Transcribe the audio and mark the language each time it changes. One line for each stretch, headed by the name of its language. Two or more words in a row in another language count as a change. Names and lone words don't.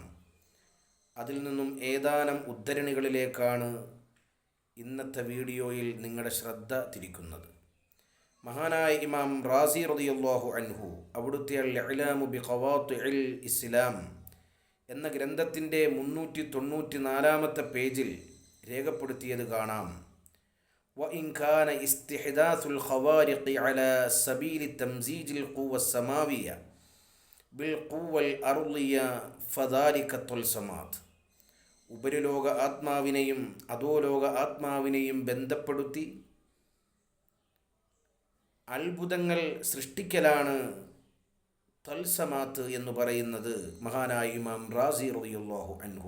Malayalam: അതിൽ നിന്നും ഏതാനും ഉദ്ധരണികളിലേക്കാണ് ഇന്നത്തെ വീഡിയോയിൽ നിങ്ങളുടെ ശ്രദ്ധ തിരിക്കുന്നത്. മഹാനായ ഇമാം റാസി
Arabic: رضي الله عنه
Malayalam: അവിടുത്തെ അൽ-ഇഅ്ലാമു ബിഖവാത്തിഇൽ ഇസ്ലാം എന്ന ഗ്രന്ഥത്തിൻ്റെ 394 പേജിൽ രേഖപ്പെടുത്തിയത് കാണാം.
Arabic: وإن كان استحداث الخوارق على سبيل تمزيج القوة السماوية بالقوة الأرضية فذلك الطلسمات.
Malayalam: ഉപരിലോക ആത്മാവിനെയും അധോലോക ആത്മാവിനെയും ബന്ധപ്പെടുത്തി അത്ഭുതങ്ങൾ സൃഷ്ടിക്കലാണ് തൽസമാത്ത് എന്ന് പറയുന്നത് മഹാനായ ഇമാം റാസി
Arabic: رضي الله عنه.